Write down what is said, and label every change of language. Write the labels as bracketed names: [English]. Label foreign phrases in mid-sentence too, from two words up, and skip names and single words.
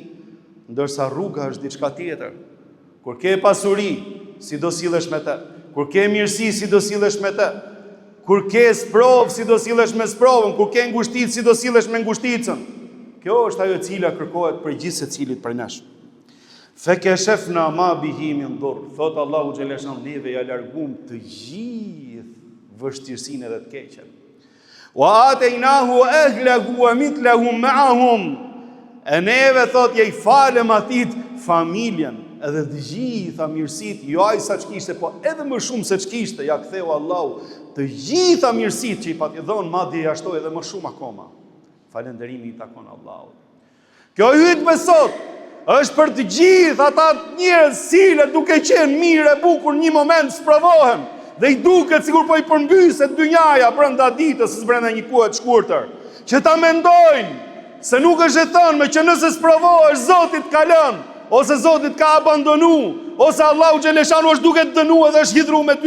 [Albanian] Ndërsa rruga është diçka tjetër. Kur ke pasuri, si do sillesh me të. Kur ke mirësi, si do sillesh me të. Kur ke sprovë, si do sillesh me sprovën. Kur ke ngushticë, si do sillesh me ngushticën. Kjo është ajo e cila kërkohet për gjithë secilit prej nesh. [Arabic] فكشفنا ما به من ضر. [Albanian] Thot Allahu xhaleshan, neve ja largum të gjithë vështirësinë dhe të keqen. [Arabic] وآتيناه أهله ومثلهم معهم. [Albanian] E neve thot ja i falem atit familjen edhe të gjitha mirësit, jo ai sa ç'kishte, po edhe më shumë se ç'kishte, ja ktheu Allahu të gjitha mirësit që i pati dhënë, madje ja shtoi edhe më shumë akoma. Falënderimi i takon Allahut. Kjo hutbë me sot është për të gjithë ata njerëz cilët duke qenë mirë e bukur një moment sprovohen dhe i duket sikur po i përmbyset dynjaja brenda ditës, brenda një kohe të shkurtër, që ta mendojnë se nuk është e thënë që nëse sprovohesh Zoti të ka lënë, ose Zoti të ka abandonu, ose Allahu xhaleshanu është duke të dënuar dhe është hidhur me ty.